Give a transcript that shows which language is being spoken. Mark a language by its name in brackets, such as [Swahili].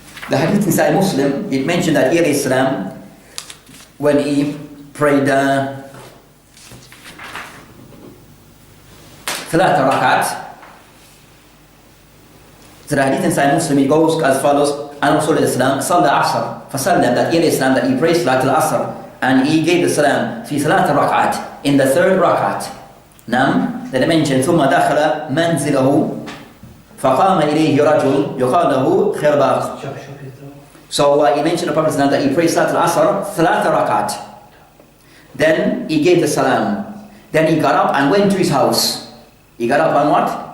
[English] The hadith inside Muslim, it mentioned that Isa alayhi salam, when he prayed [Arabic] ثلاث ركعات, [English] so the hadith inside Muslim, it goes as follows: and Rasul alayhi salam [Arabic] صلى عصر فسلم, [English] that Isa alayhi salam, that he prayed Salat al-Asr, and he gave the salam [Arabic] في ثلاث ركعات, [English] in the third rakat. Then they mentioned [Arabic] ثم دخل منزله فقام إليه رجل يقال له خرباق. [English] So he mentioned the Prophet that he prayed Salat al-Asr [Arabic] ثلاث ركعات. [English] Then he gave the salam. Then he got up and went to his house. He got up and what?